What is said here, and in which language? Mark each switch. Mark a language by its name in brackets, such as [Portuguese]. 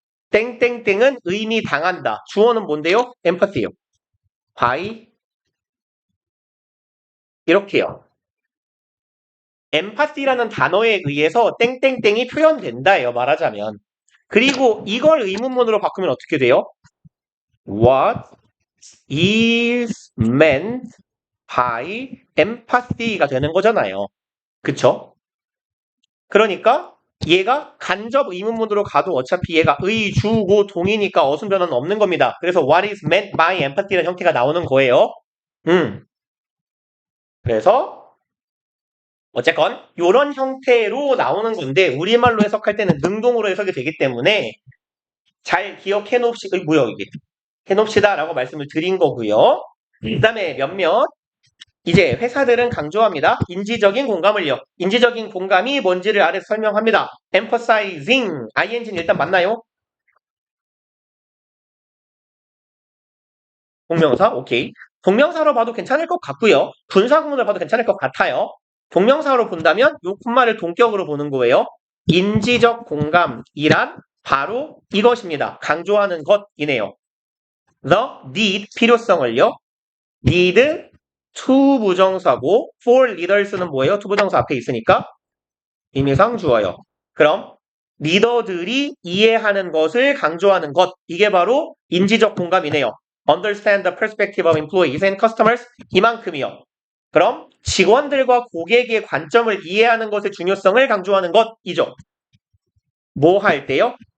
[Korean] 땡땡땡은 의미 당한다. 주어는 뭔데요? 엠파티요. by 이렇게요. 엠파티라는 단어에 의해서 땡땡땡이 표현된다예요. 말하자면. 그리고 이걸 의문문으로 바꾸면 어떻게 돼요? [English] What is meant by empathy [Korean] 가 되는 거잖아요. 그쵸? 그러니까 얘가 간접 의문문으로 가도 어차피 얘가 의, 주, 고, 동이니까 어순 변화는 없는 겁니다. 그래서 [English] what is meant by empathy [Korean] 라는 형태가 나오는 거예요. 그래서 어쨌건 이런 형태로 나오는 건데 우리말로 해석할 때는 능동으로 해석이 되기 때문에 잘 기억해 놓읍시다. 뭐야 이게? 해놓읍시다라고 말씀을 드린 거고요. 그 다음에 몇몇 이제 회사들은 강조합니다. 인지적인 공감을요. 인지적인 공감이 뭔지를 아래서 설명합니다. emphasizing, ing는 일단 맞나요? 동명사, 오케이. 동명사로 봐도 괜찮을 것 같고요. 분사구문을 봐도 괜찮을 것 같아요. 동명사로 본다면 요 콤마를 동격으로 보는 거예요. 인지적 공감이란 바로 이것입니다. 강조하는 것이네요. the need, 필요성을요. need, to 부정사고 for leaders는 뭐예요? to 부정사 앞에 있으니까 의미상 주어요. 그럼 리더들이 이해하는 것을 강조하는 것, 이게 바로 인지적 공감이네요. [English] Understand the perspective of employees and customers, [Korean] 이만큼이요. 그럼 직원들과 고객의 관점을 이해하는 것의 중요성을 강조하는 것이죠. 뭐 할 때요?